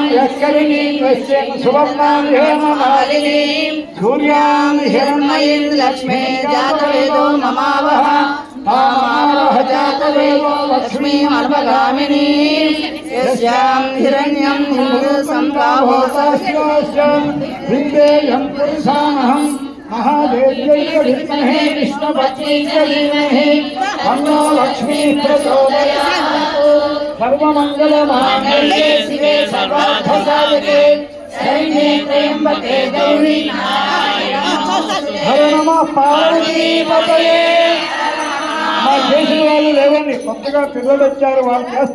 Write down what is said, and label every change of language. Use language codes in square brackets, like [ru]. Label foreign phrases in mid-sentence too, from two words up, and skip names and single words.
[sa] యస్కరిణీం యస్యాం సువర్ణాం హేమమాలినీం సూర్యాం హిరణ్మయీం లక్ష్మీ జాతవేదో మమావహ కామావహ జాతవేదో లక్ష్మీమనుపగామినీం యస్యాం హిరణ్యం హిందూ సంప్రాహో సహస్రాస్యం విద్యేయం పురుషామహం महादेव्यै विद्महे विष्णुपत्न्यै च धीमहि तन्नो लक्ष्मी प्रचोदयात् सर्वमङ्गलमाङ्गल्ये शिवे सर्वार्थसाधके शरण्ये त्र्यम्बके गौरी हर नमः पार्वतीपतये [te] మా చేసిన వాళ్ళు లేవండి కొత్తగా పిల్లలు వచ్చారు వాళ్ళు చేస్తారు.